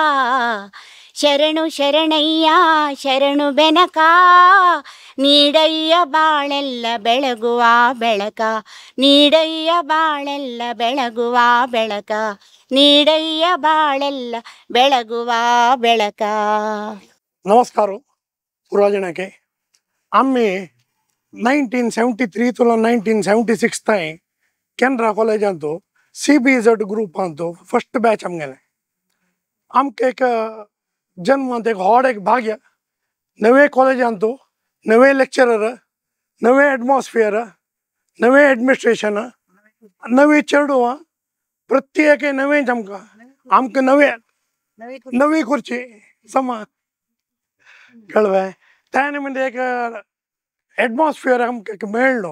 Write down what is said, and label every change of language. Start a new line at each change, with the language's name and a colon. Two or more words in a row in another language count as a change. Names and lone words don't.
Kannada: ಶರಣು ಶರಣಯ್ಯ ಶರಣು ಬೆನಕ ನೀಡಯ್ಯ ಬಾಳೆಲ್ಲ ಬೆಳಗುವ ಬೆಳಕ. ನೀಡಯ್ಯ ಬಾಳೆಲ್ಲ ಬೆಳಗುವ ಬೆಳಕ. ನೀಡಯ್ಯ ಬಾಳೆಲ್ಲ ಬೆಳಗುವ ಬೆಳಕ.
Konkani: नमस्कार पुराजनके आम्ही 1973 तुला 1976 ताई केनरा कॉलेज अंतो
English: CBZ group
Konkani: अंतो
English: first batch
Konkani: आमगेले. आमके एक जन्म एक हॉड एक भाग्य नवे कॉलेज अंतो नवे लेक्चरर नवे एटमॉस्फियर नवे एडमिनिस्ट्रेशन नवी चेडुव प्रत्येक नवे आमका आमके नवे नवी खुर्ची समा कळवे त्याने म्हणजे एक एटमॉस्फियर आमकां मेळ्ळो.